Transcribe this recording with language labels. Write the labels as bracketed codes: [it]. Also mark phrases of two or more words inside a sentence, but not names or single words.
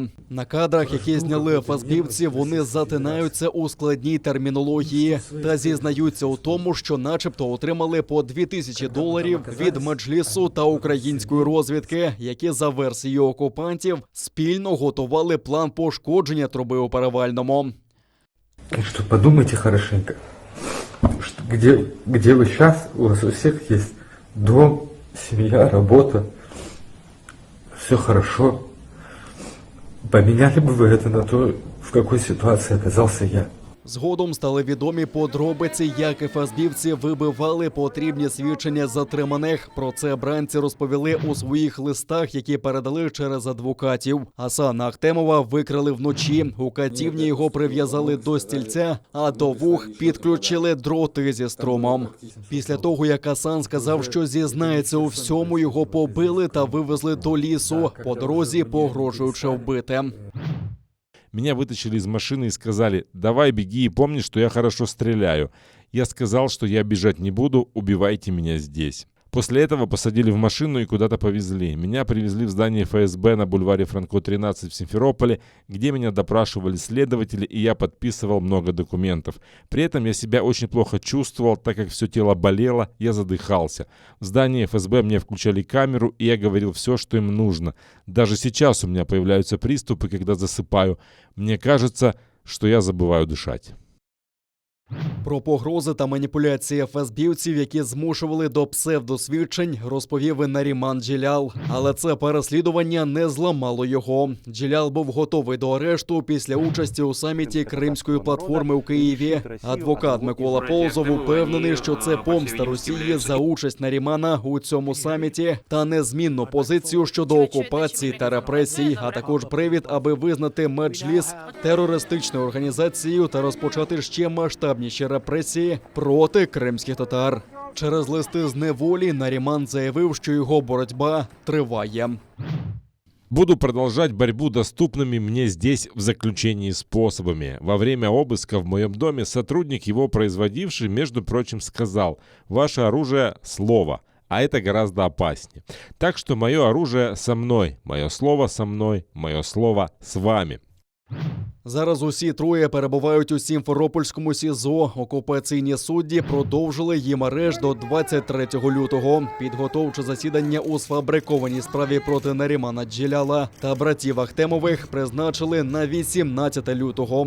[uk] На кадрах, які зняли ФСБівці, вони затинаються у складній термінології та зізнаються у тому, що начебто отримали по $2000 від Меджлісу та української розвідки, які за версією окупантів спільно готували план пошкодження труби у Перевальному. [ru] Что подумайте хорошенько, где вы сейчас, у вас у всех есть дом, семья, работа, все хорошо. Поменяли бы вы это на то, в какой ситуации оказался я? [uk] Згодом стали відомі подробиці, як ФСБівці вибивали потрібні свідчення затриманих. Про це бранці розповіли у своїх листах, які передали через адвокатів. Асана Ахтемова викрали вночі. У катівні його прив'язали до стільця, а до вух підключили дроти зі струмом. Після того, як Асан сказав, що зізнається у всьому, його побили та вивезли до лісу, по дорозі погрожуючи вбити. [ru] Меня вытащили из машины и сказали: «Давай беги и помни, что я хорошо стреляю». Я сказал, что я бежать не буду, убивайте меня здесь. После этого посадили в машину и куда-то повезли. Меня привезли в здание ФСБ на бульваре Франко, 13 в Симферополе, где меня допрашивали следователи, и я подписывал много документов. При этом я себя очень плохо чувствовал, так как все тело болело, я задыхался. В здании ФСБ мне включали камеру, и я говорил все, что им нужно. Даже сейчас у меня появляются приступы, когда засыпаю. Мне кажется, что я забываю дышать. [uk] Про погрози та маніпуляції ФСБівців, які змушували до псевдосвідчень, розповів і Наріман Джелял. Але це переслідування не зламало його. Джелял був готовий до арешту після участі у саміті Кримської платформи у Києві. Адвокат Микола Ползов упевнений, що це помста Росії за участь Нарімана у цьому саміті та незмінну позицію щодо окупації та репресій, а також привід, аби визнати Меджліс терористичною організацією та розпочати ще масштабніші репресії проти кримських татар. Через листи з неволі Наріман заявив, що його боротьба триває. [ru] Буду продолжать борьбу доступными мне здесь в заключении способами. Во время обыска в моем доме сотрудник, его производивший, между прочим, сказал: «Ваше оружие – слово, а это гораздо опаснее. Так что мое оружие со мной, мое слово со мной, мое слово с вами». [uk] Зараз усі троє перебувають у Сімферопольському СІЗО. Окупаційні судді продовжили їм арешт до 23 лютого. Підготовче засідання у сфабрикованій справі проти Нарімана Джеляла та братів Ахтемових призначили на 18 лютого.